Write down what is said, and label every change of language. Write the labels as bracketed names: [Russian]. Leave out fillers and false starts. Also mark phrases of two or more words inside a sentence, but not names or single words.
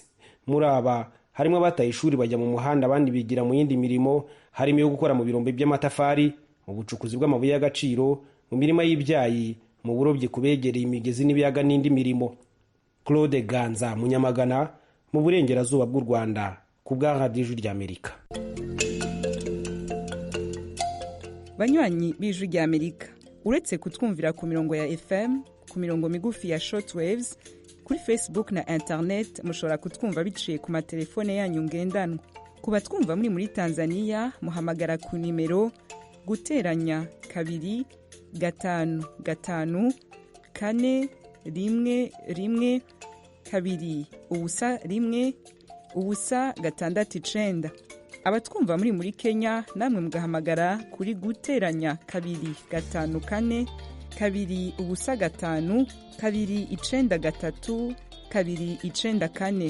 [Kinyarwanda] Muri aba harimo abataye ishuri bajya mu muhanda, abandi bigira mu yindi mirimo, harimo yo gukora mu birombe by'amatafari, mu bucukuzi bw'amabuye y'agaciro, mu mirima y'ibyayi, mu burobyi kubegereye imigezi n'ibiyaga n'indi mirimo. Claude Ganza Munyamagana mu burengerazuba bw'u Rwanda ku bwa Radio Ijwi ry'Amerika. Banywanyi b'Ijwi ry'Amerika, uretse kutwumvira ku mirongo ya FM, ku mirongo migufi ya shortwaves, kuri Facebook na internet mushobora kutwumva biciye ku matelefone yanyu ngendanwa. Ku batwumva muri Tanzania muhamagara ku nimero guteranya 2 5 5 4 1 1 2 ubusa 1 ubusa 6 abatwumva muri Kenya namwe mugahamagara kuri guteranya 2 5 4 2 ubusa 5 2 9 3 2 9 4.